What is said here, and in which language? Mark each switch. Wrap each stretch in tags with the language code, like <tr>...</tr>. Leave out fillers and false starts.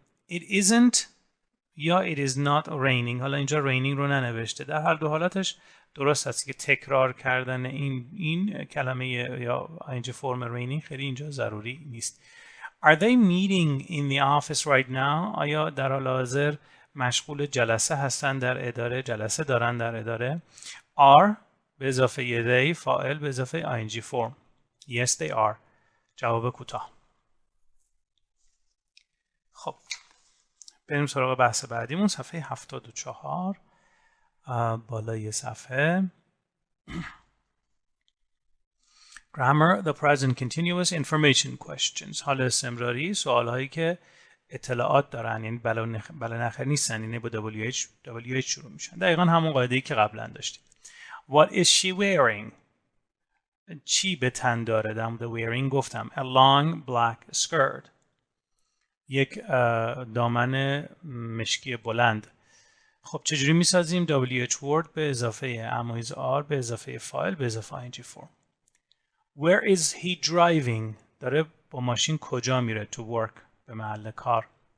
<en>It isn't یا it is not raining.</en> <fa>حالا اینجا raining رو ننوشته. در هر دو حالتش درست هست که تکرار کردن این کلمه یا ing فرم raining خیلی اینجا ضروری نیست.</fa> <en>Are they meeting in the office right now؟</en> <fa>آیا در حال حاضر مشغول جلسه هستن در اداره؟ جلسه دارن در اداره. Are به اضافه they فاعل به اضافه ing فرم.</fa> <en>Yes they are</en> <fa>جواب کوتاه. خب بریم سراغ بحث بعدیمون. صفحه 74 بالای صفحه.</fa> <en>Grammar, the present continuous information questions.</en> <fa>حال استمراری سوال هایی که اطلاعات دارن، یعنی بله نخیر نیستن، یعنی با WH شروع میشن. دقیقا همون قاعده‌ای که قبلا داشتیم.</fa> <en>What is she wearing؟</en> <fa>چی به تن داره؟ در مورد</fa> <en>wearing گفتم. A long black skirt.</en> <fa>یک دامن مشکی بلند. خب چجوری میسازیم؟ WH word به اضافه am is are به اضافه فاعل به اضافه ing form.</fa> <en>Where is he driving؟</en> <fa>داره با ماشین کجا میره؟</fa> <en>to work</en> <fa>به محل کار.</fa>